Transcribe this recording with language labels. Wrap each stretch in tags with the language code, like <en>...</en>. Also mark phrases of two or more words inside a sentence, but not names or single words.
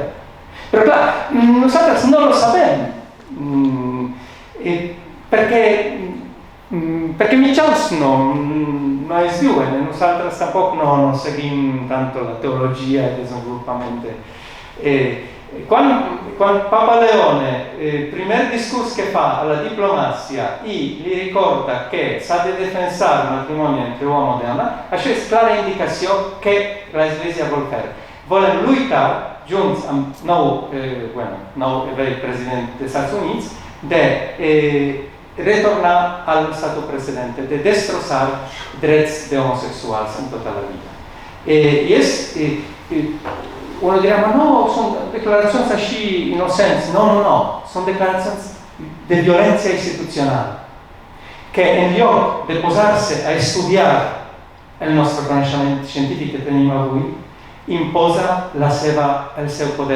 <ca>Però clar, nosaltres no lo sabem. Perquè mitjans no es diuen, nosaltres tampoc no seguim tant la teologia i desenvolupament. Quan Papa Leone, el primer discurs que fa a la diplomàcia i li ricorda que s'ha de defensar el matrimoni entre</ca> <it>uomo e donna,</it> <ca>això és clara indicació que l'Església vol fer. Volen lluitar junts amb nou president dels Estats Units de retornar al</ca> <it>stato precedente,</it> <ca>de destrossar drets de homosexuals en tota la vida. Uno dirà, ma no, són declaracions així innocents. No, són declaracions de violència institucional, que en lloc de posar-se a estudiar el nostre coneixement científic que tenim avui, imposa el seu poder.</ca>